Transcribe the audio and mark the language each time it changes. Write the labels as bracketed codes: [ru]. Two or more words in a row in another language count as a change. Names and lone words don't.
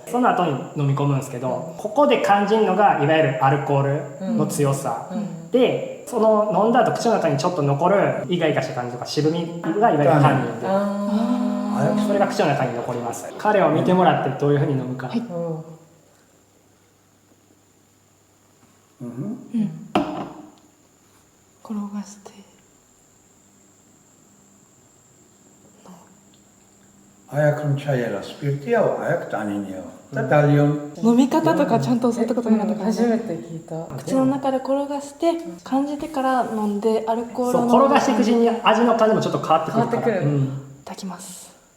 [ja] その後に飲み込むんですけど、ここで感じるのがいわゆるアルコールの強さ、でその飲んだ後口の中にちょっと残るイガイガした感じとか渋みがいわゆるタンニンで、それが口の中に残ります。彼を見てもらってどういうふうに飲むか、転がして [ka] აიაკ რომ ჩაიერა სპირტიაო, აიაკ ტანინიაო და ძალიან [ja] 飲み方とかちゃんと教わったことなかったから、初めて聞いた。口の中で転がして感じてから飲んで、アルコールそうの転がしていくうちに味の感じもちょっと変わってくるから。変わってくるいただきます。